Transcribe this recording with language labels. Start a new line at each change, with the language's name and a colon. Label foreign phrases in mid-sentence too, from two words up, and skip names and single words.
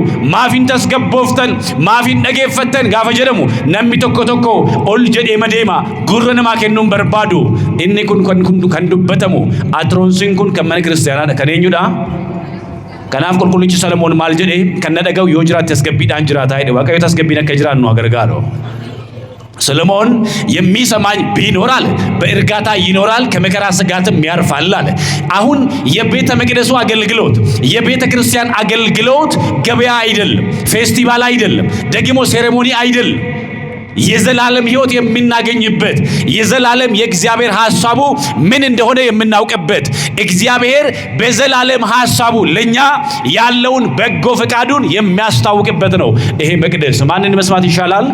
Oromo: Maafin tasgabbooftan, maafin dhageeffattan gaafa jedhamu namni tokko tokko ol jedhee madeema gurra namaa kennuun barbaadu. Inni kun kan dubbatamu Atroonsiin kun kan mana kiristaanaadha. Kan eenyudha? Kanaaf qulqullichi Salomoon maal jedhee kan na dhaga'u yoo jiraate tasgabbiidhaan jiraataa jedhe. Waaqayyo tasgabbiin akka jiraannu gargaaru.
Amharic: ሰሎሞን የሚሰማኝ ቢኖራል በእርጋታ ይኖራል ከመከራ ስጋትም ያርፋል አለ። አሁን የቤተ መቅደሱ አገልግሎት የቤተ ክርስቲያን አገልግሎት ገበያ አይደለም፣ ፌስቲቫል አይደለም፣ ደግሞ ሴሬሞኒ አይደለም። የዘላለም ሕይወት የምናገኝበት የዘላለም የእግዚአብሔር ሐሳቡ ምን እንደሆነ የምናውቅበት እግዚአብሔር በዘላለም ሐሳቡ ለኛ ያለውን በጎ ፈቃዱን የሚያስታውቅበት ነው ይሄ መቅደስ። ማንን መስማት ይሻላል?